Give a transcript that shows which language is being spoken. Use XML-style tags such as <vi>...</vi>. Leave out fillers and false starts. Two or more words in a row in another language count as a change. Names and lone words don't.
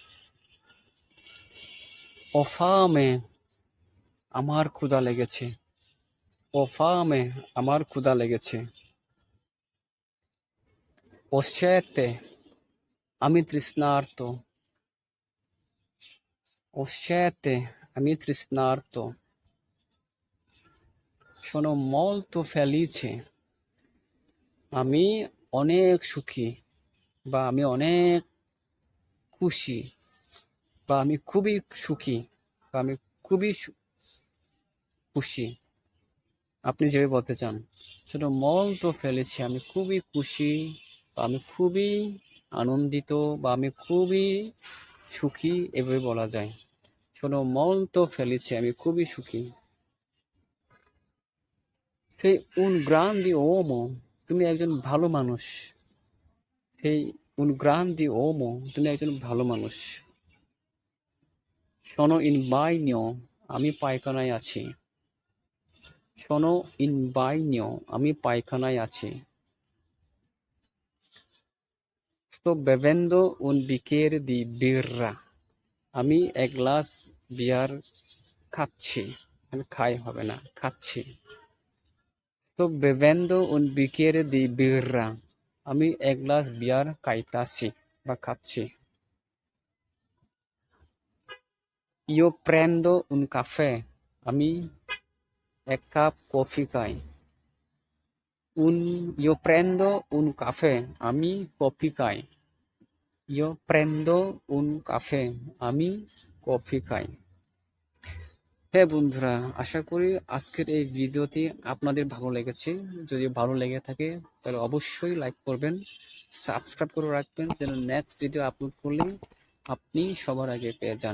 <it>Ho fame,</it> <bn>আমার ক্ষুধা লেগেছে।</bn> <it>Ho fame,</it> <bn>আমার ক্ষুধা লেগেছে।</bn> <it>Ho sete,</it> <bn>আমি তৃষ্ণার্ত।</bn> <it>Ho sete,</it> <bn>আমি তৃষ্ণার্ত।</bn> <it>Sono molto felice,</it> <bn>আমি অনেক সুখী বা আমি অনেক খুশি বা আমি খুবই সুখী বা আমি খুবই খুশি, আপনি যেভাবে বলতে চান।</bn> <it>Sono molto felice,</it> <bn>আমি খুবই খুশি বা আমি খুবই আনন্দিত বা আমি খুবই সুখী, এভাবে বলা যায়।</bn> <it>Sono molto felice,</it> <bn>আমি খুবই সুখী।</bn> <it>Sei un grande uomo,</it> <bn>তুমি একজন ভালো মানুষ।</bn> <it>Sei un grande uomo,</it> <bn>তুমি একজন ভালো মানুষ।</bn> <it>Sono in bagno,</it> <bn>আমি পায়খানায় আছি।</bn> <it>Sono in bagno,</it> <bn>আমি পায়খানায় আছি।</bn> <it>Sto bevendo un bicchiere di birra,</it> <bn>আমি এক গ্লাস বিয়ার খাচ্ছি। আমি খাই হবে না, খাচ্ছি।</bn> <it>Sto bevendo un bicchiere di birra,</it> <bn>আমি এক গ্লাস বিয়ার খাইতাছি বা খাচ্ছি।</bn> <it>Io prendo un caffè,</it> <bn>আমি এক কাপ কফি খাই।</bn> <it>Io prendo un caffè,</it> <bn>আমি কফি খাই।</bn> <it>Io prendo un caffè,</it> <bn>আমি কফি খাই। হ্যাঁ বন্ধুরা, আশা করি আজকের এই ভিডিওটি আপনাদের ভালো লেগেছে। যদি ভালো লেগে থাকে তাহলে অবশ্যই লাইক করবেন, সাবস্ক্রাইব করে রাখবেন, যেন নেক্সট ভিডিও আপলোড করলে আপনি সবার আগে পেয়ে যান।</bn>